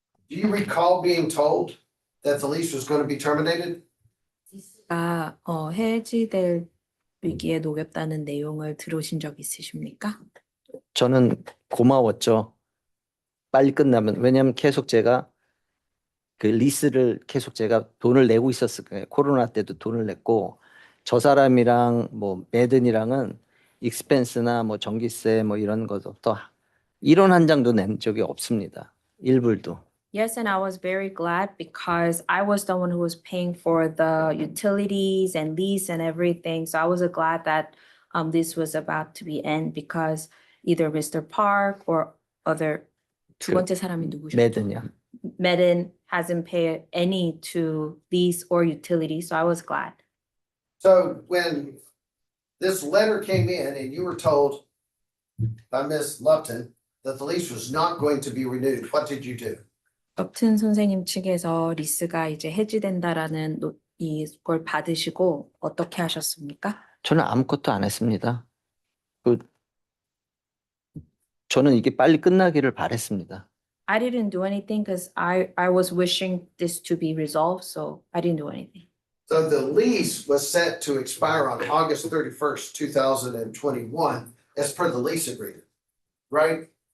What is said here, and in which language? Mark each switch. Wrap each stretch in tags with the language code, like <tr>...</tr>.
<en>Do you recall being told that the lease was going to be terminated?</en> <ko>해지될 위기에 놓였다는 내용을 들으신 적 있으십니까? 저는 고마웠죠. 빨리 끝나면 왜냐하면 계속 제가 그 리스를 계속 제가 돈을 내고 있었을 거예요. 코로나 때도 돈을 냈고 저 사람이랑 뭐 매든이랑은 익스펜스나 뭐 전기세 뭐 이런 것부터 1원 한 장도 낸 적이 없습니다. 1불도.</ko> <en>Yes, and I was very glad because I was the one who was paying for the utilities and lease and everything. So I was glad that this was about to be end because either Mr.</en> <ko>Park</ko> <en>or other</en> <ko>두 번째 사람이 누구셨죠? 매든이요.</ko> <en>Medin hasn't paid any to lease or utility, so I was glad. So when this letter came in and you were told by Ms. Lupton that the lease was not going to be renewed, what did you do?</en> <ko>업튼 선생님 측에서 리스가 이제 해지된다라는 이걸 받으시고 어떻게 하셨습니까? 저는 아무것도 안 했습니다. 그 저는 이게 빨리 끝나기를 바랬습니다.</ko> <en>I didn't do anything because I was wishing this to be resolved, so I didn't do anything. So the lease was set to expire on August 31st, 2021, as per the lease agreement, right?</en>